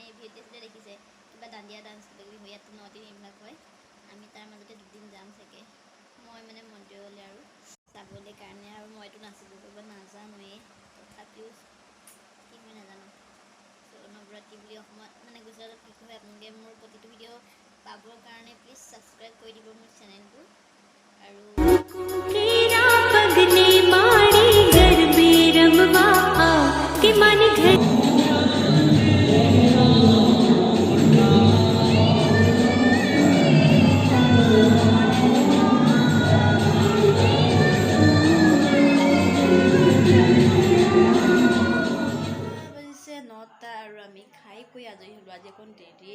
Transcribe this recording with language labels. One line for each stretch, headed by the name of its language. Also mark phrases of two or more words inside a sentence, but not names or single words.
Assamese: ভিডিঅ'তে দেখিছে কিবা দাণ্ডিয়া ডান্স কিবা কিবি হয় ইয়াত 9 দিন এইবিলাক হয় আমি তাৰ মাজতে দুদিন যাম চাগে মই মানে মন্দিৰলৈ আৰু চাবলৈ কাৰণে আৰু মইতো নাচিব কৰিব নাজানোৱেই তথাপিও কি হয় নাজানো নৱৰাত্ৰি বুলি অসমত মানে গুজৰাটত কি হয় আপোনালোকে মোৰ প্ৰতিটো ভিডিঅ' পাবৰ কাৰণে
English: please subscribe
Assamese: কৰি দিব মোৰ চেনেলটো আৰু
Gujarati: પગલે મારી ગરબે રમવા કે મન ઘર
Assamese: বাজিছে 9টা আৰু আমি খাই কৰি আজৰি হ'লোঁ আজি অকণ দেৰিয়ে